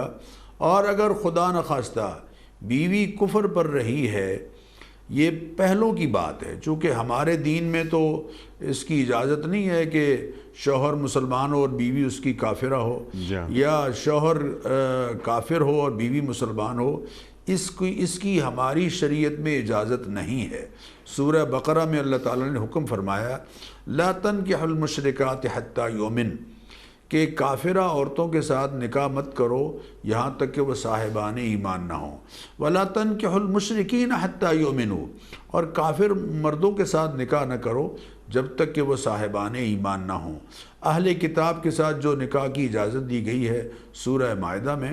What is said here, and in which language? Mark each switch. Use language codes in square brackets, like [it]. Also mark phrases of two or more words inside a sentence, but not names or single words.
[ur] اور اگر خدا نخواستہ بیوی کفر پر رہی ہے، یہ پہلوں کی بات ہے، چونکہ ہمارے دین میں تو اس کی اجازت نہیں ہے کہ شوہر مسلمان ہو اور بیوی اس کی کافرہ ہو، یا شوہر کافر ہو اور بیوی مسلمان ہو۔ اس کی ہماری شریعت میں اجازت نہیں ہے۔ سورہ بقرہ میں اللہ تعالیٰ نے حکم فرمایا [ar] لا تنکحوا المشرکات حتی یؤمن، [ur] کہ کافرہ عورتوں کے ساتھ نکاح مت کرو یہاں تک کہ وہ صاحبان ایمان نہ ہوں۔ [ar] ولا تنکحوا المشرکین حتی یؤمنوا، [ur] اور کافر مردوں کے ساتھ نکاح نہ کرو جب تک کہ وہ صاحبان ایمان نہ ہوں۔ اہل کتاب کے ساتھ جو نکاح کی اجازت دی گئی ہے سورہ مائدہ میں